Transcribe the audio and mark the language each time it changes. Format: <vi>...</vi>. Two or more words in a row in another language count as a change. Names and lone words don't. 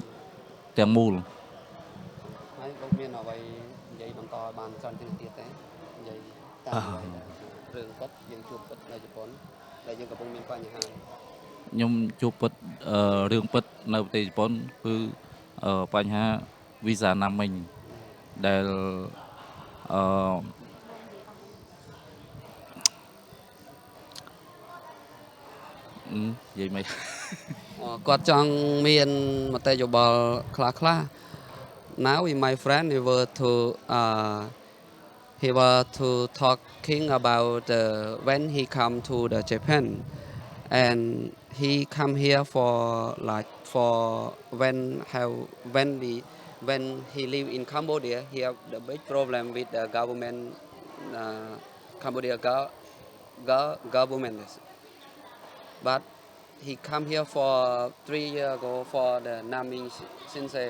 <km>ទាំងមូលហើយលោកមានអ្វីនិយាយបន្តឲ្យបានច្រើនទៀតទេនិយាយតាមរឿងពិតយើងជួបពិតនៅជប៉ុនដែលយើងកំពុងមានបញ្ហាខ្ញុំជួបពិតរឿងពិតនៅប្រទេសជប៉ុនគឺបញ្ហាវីសាណាមិញដែលនិយាយមិន គាត់ចង់មានមតិយោបល់ខ្លះៗ</km> <en>Now my friend he were to talking about when he come to the Japan and he come here for when he live in Cambodia he have the big problem with the government Cambodia government but he come here for 3 years ago for the Naming Sensei.</en>